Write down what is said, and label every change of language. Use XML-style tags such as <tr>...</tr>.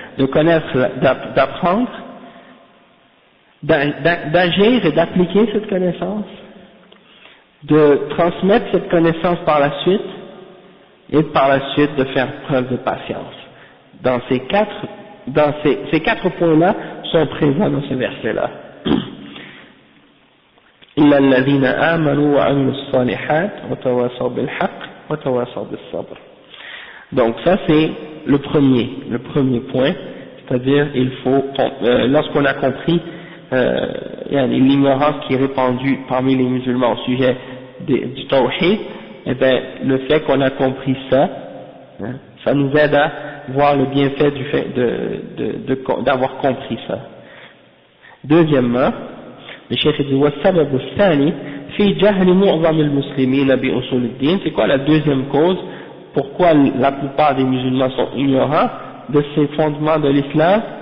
<fr>De connaître, d'apprendre, d'agir et d'appliquer cette connaissance, de transmettre cette connaissance par la suite, et par la suite de faire preuve de patience. Ces 4 points-là sont présents dans ce verset-là.</fr> <ar>إلا الذين آمنوا وعملوا الصالحات وتواصوا بالحق وتواصوا بالصبر.</ar> <fr>Donc ça c'est le premier point, c'est-à-dire il faut, lorsqu'on a compris l'ignorance qui est répandue parmi les musulmans au sujet du tawhid, eh bien le fait qu'on a compris ça, ça nous aide à voir le bienfait du fait d'avoir compris ça. Deuxièmement, le cheikh dit</fr> <ar>والسبب الثاني في جهل معظم المسلمين بأصول الدين.</ar> <fr>C'est quoi la deuxième cause pourquoi la plupart des musulmans sont ignorants de ces fondements de l'islam?</fr>